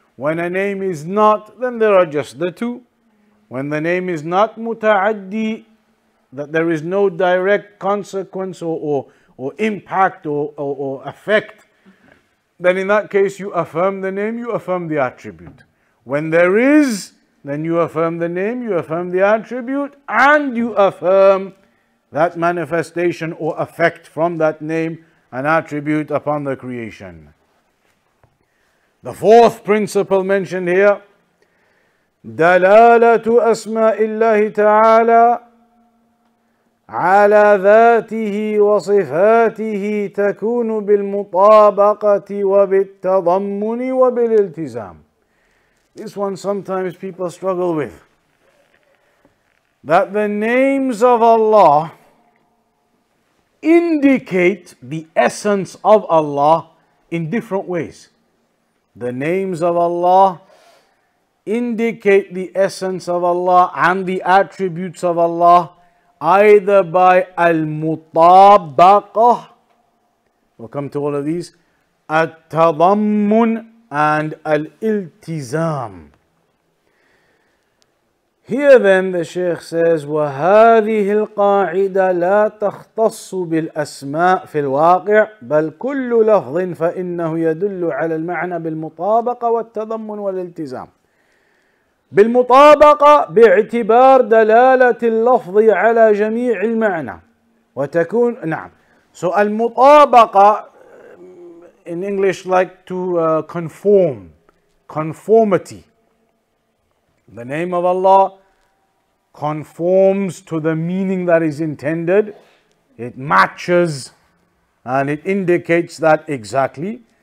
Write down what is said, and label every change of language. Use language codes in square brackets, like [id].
[en] When a name is not, then there are just the two. When the name is not muta'addi, that there is no direct consequence or impact or effect, then in that case you affirm the name, you affirm the attribute. When there is, then you affirm the name, you affirm the attribute, and you affirm that manifestation or effect from that name and attribute upon the creation. The fourth principle mentioned here, [ar] دلالة أسماء الله تعالى على ذاته وصفاته تكون بالمطابقة وبالتضمن وبالالتزام. [en] This one sometimes people struggle with. That the names of Allah indicate the essence of Allah in different ways. The names of Allah indicate the essence of Allah and the attributes of Allah either by al-mutabaqah, we'll come to all of these, al-tadammun and al-iltizam. Here then the Shaykh says, [ar] وَهَذِهِ الْقَاعِدَةِ لَا تَخْتَصُّ بِالْأَسْمَاءِ فِي الْوَاقِعِ بَلْ كُلُّ لَفْظٍ فَإِنَّهُ يَدُلُّ عَلَى الْمَعْنَى بِالْمُطَابَقَةِ وَالتَّضَمُّنِ وَالِالْتِزَامِ. بالمطابقة باعتبار دلالة اللفظ على جميع المعنى وتكون نعم. [en] So المطابقة in English like to conformity. The name of Allah conforms to the meaning that is intended. It matches and it indicates that exactly.